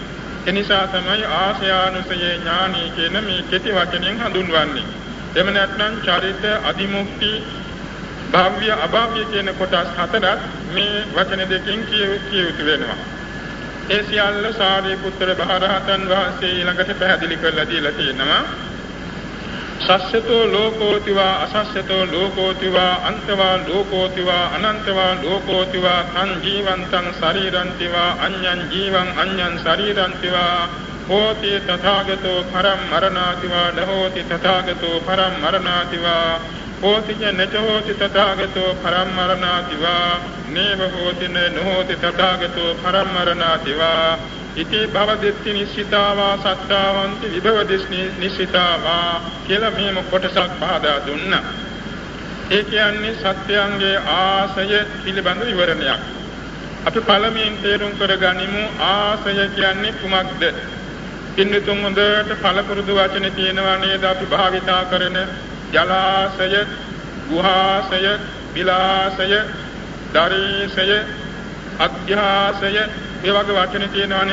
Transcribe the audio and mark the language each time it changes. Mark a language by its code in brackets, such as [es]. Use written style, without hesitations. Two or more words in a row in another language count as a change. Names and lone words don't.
[si] එනිසා තමයි ආශයානුසයේ ඥානය කියන මේ කෙටි වචනෙන් හඳුන්වන්නේ. එම නැත්නම් චරිත අදිමුක්ති භව්‍ය අභව්‍ය කියන කොටස් හතරක් මේ වචන දෙකෙන් කියවිත වෙනවා. ඒ සියල්ල සාරිපුත්‍ර මහරහතන් වහන්සේ ළඟට පැහැදිලි කරලා දීලා තියෙනවා. [pi] සස්සතෝ ලෝකෝතිවා අසස්සතෝ ලෝකෝතිවා අන්තවා ලෝකෝතිවා අනන්තවා ලෝකෝතිවා තං ජීවන්තං ශරීරන්තිවා අඤ්ඤං ජීවං අඤ්ඤං ශරීරන්තිවා හෝති තථාගතෝ පරම් මරණාතිවා නහෝති තථාගතෝ පරම් මරණාතිවා හෝති නචෝති තථාගතෝ පරම් මරණාතිවා නේව හෝති නහෝති තථාගතෝ පරම් මරණාතිවා ඉති භවදිත්‍ති නිශ්චිතාවා සත්තාවන්ති විභවදිස්නි නිශ්චිතාවා [si] කියලා මේම කොටසක් පහදා දුන්නා. ඒ කියන්නේ සත්‍යයන්ගේ ආශය පිළිබඳ විවරණයක්. අපි පළමුවෙන් තේරුම් කරගනිමු ආශය කියන්නේ කුමක්ද? පින්නතුන් හොඳට පළපුරුදු වචන තියෙනවා නේද අපි භාවිතා කරන ජලාශය, ගුහාශය, විලාශය, දරීශය, අධ්‍යාශය මේ වගේ වචන තියෙනවානේ.